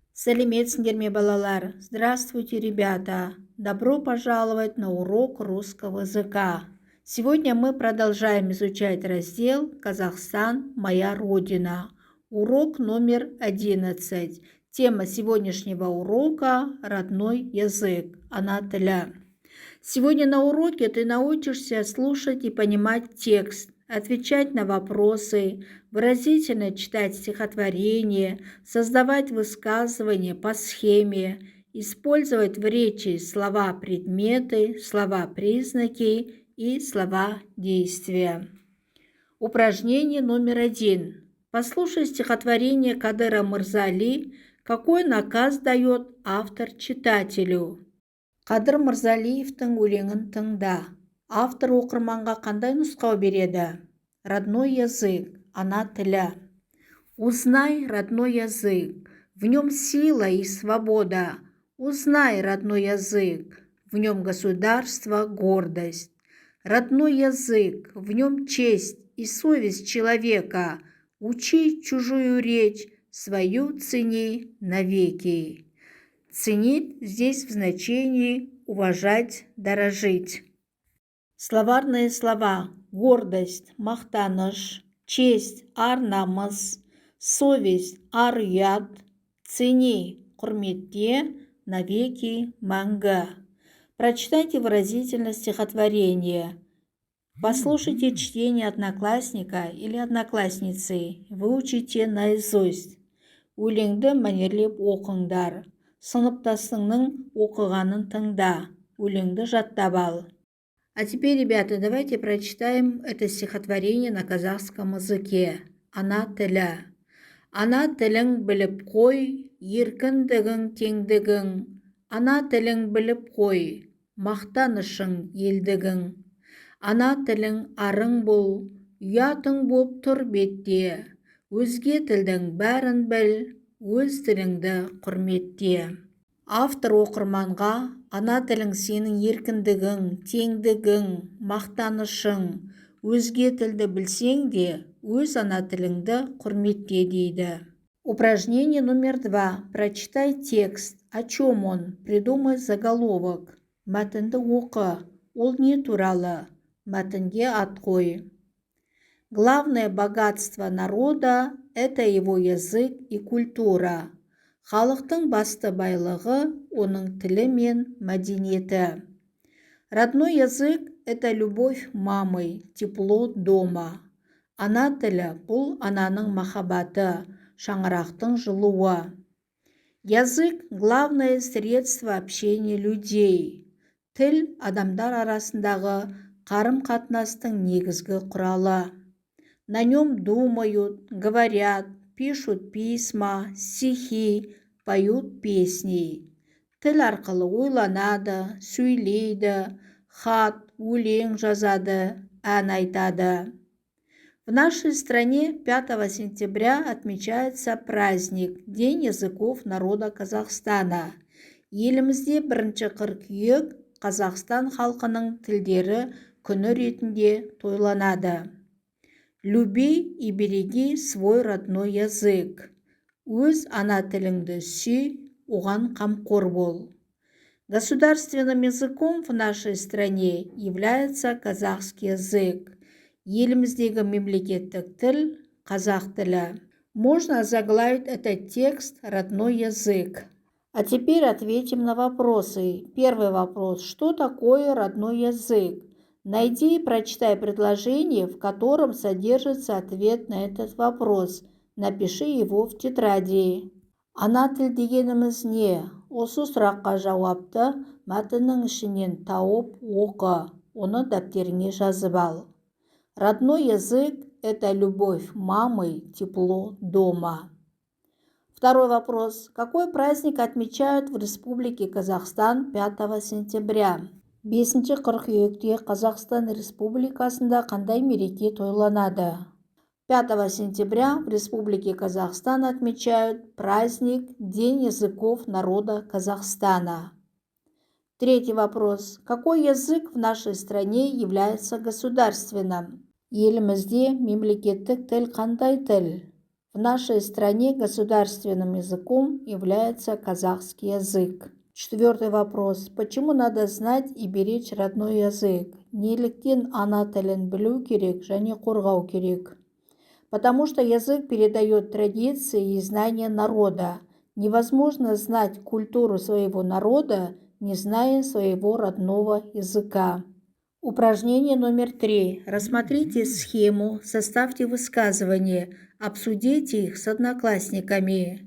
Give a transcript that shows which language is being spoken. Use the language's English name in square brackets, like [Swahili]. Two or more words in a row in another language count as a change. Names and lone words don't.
[Kazakh] Сәлеметсіңдер ме, балалар? [Russian] Здравствуйте, ребята! Добро пожаловать на урок русского языка. Сегодня мы продолжаем изучать раздел «Казахстан. Моя Родина». Урок номер 11. Тема сегодняшнего урока – родной язык, [Kazakh] ана тілі. [Russian] Сегодня на уроке ты научишься слушать и понимать текст, отвечать на вопросы, выразительно читать стихотворения, создавать высказывания по схеме, использовать в речи слова-предметы, слова-признаки и слова-действия. Упражнение номер 1. Послушай стихотворение Кадыра Мырзали, какой наказ дает автор читателю. [Kazakh] Қадыр Мырзалиевтің өлеңін тыңда. Автор оқырманға қандай нұсқау береді? [Russian] Родной язык, [Kazakh] ана тілі. [Russian] Узнай родной язык, в нем сила и свобода. Узнай родной язык, в нем государство, гордость. Родной язык, в нем честь и совесть человека. Учи чужую речь, свою цени навеки. Ценить здесь в значении уважать, дорожить. Словарные слова: гордость, [Kazakh] мақтаныш, честь, ар-намыс, совесть, ар-ұят, цени, құрметте, навеки, мәңгі. [Russian] Прочитайте выразительно стихотворение. Послушайте чтение одноклассника или одноклассницы. Выучите наизусть. [Kazakh] Өлеңді мәнерлеп оқыңдар. Сыныптасыңның оқығанын тыңда. Өлеңді жаттап ал. [Russian] А теперь, ребята, давайте прочитаем это стихотворение на казахском языке. [Kazakh] Ана тілі. Ана тілің біліп қой, еркіндігің, теңдігің. Ана тілің біліп қой, мақтанышың, елдігің. Ана тілің арың бол, ұятың боп тұр бетте. Өзге тілдің бәрін біл, өз тіліңді құрметте. Автор оқырманға ана тілің сенің еркіндігің, теңдігің, мақтанышың, өзге тілді білсең де, өз ана тіліңді құрметте дейді. [Russian] Упражнение номер 2. Прочитай текст. О чем он? Придумай заголовок. [Kazakh] Мәтінді оқы. Ол не туралы? Мәтінге ат қой. [Russian] Главное богатство народа – это его язык и культура. [Kazakh] Халықтың басты байлығы – оның тілі мен мәдениеті. [Russian] Родной язык – это любовь мамы, тепло дома. [Kazakh] Ана тілі – бұл ананың махаббаты, шаңырақтың жылуы. [Russian] Язык – главное средство общения людей. [Kazakh] Тіл – адамдар арасындағы қарым-қатынастың негізгі құралы. [Russian] На нем думают, говорят, пишут письма, стихи, поют песни. [Kazakh] Тіл арқылы ойланады, сөйлейді, хат, өлең жазады, ән айтады. [Russian] В нашей стране 5 сентября отмечается праздник День языков народа Казахстана. [Kazakh] Елімізде 1 қыркүйек Қазақстан халқының тілдері күні ретінде тойланады. [Russian] Люби и береги свой родной язык. [Kazakh] Өз ана тіліңді сүй, оған қамқор бол. [Russian] Государственным языком в нашей стране является казахский язык. [Kazakh] Еліміздегі мемлекеттік тіл – қазақ тілі. [Russian] Можно озаглавить этот текст «Родной язык». А теперь ответим на вопросы. Первый вопрос. Что такое родной язык? Найди и прочитай предложение, в котором содержится ответ на этот вопрос. Напиши его в тетради. [Kazakh] Ана тіл дегеніміз не? Осы сұраққа жауапты мәтіннің ішінен тауып оқы. Оны дәптеріңе жазып ал. [Russian] Родной язык – это любовь мамы, тепло дома. Второй вопрос. Какой праздник отмечают в Республике Казахстан 5 сентября? [Kazakh] 5 қыркүйекте Қазақстан Республикасында қандай мереке тойланады? [Russian] 5 сентября в Республике Казахстан отмечают праздник День языков народа Казахстана. Третий вопрос. Какой язык в нашей стране является государственным? [Kazakh] Елімізде мемлекеттік тіл қандай тіл? [Russian] В нашей стране государственным языком является казахский язык. 4-й вопрос. Почему надо знать и беречь родной язык? [Kazakh] Неліктен ана тілін білу керек және қорғау керек? [Russian] Потому что язык передает традиции и знания народа. Невозможно знать культуру своего народа, не зная своего родного языка. Упражнение номер 3. Рассмотрите схему, составьте высказывания, обсудите их с одноклассниками.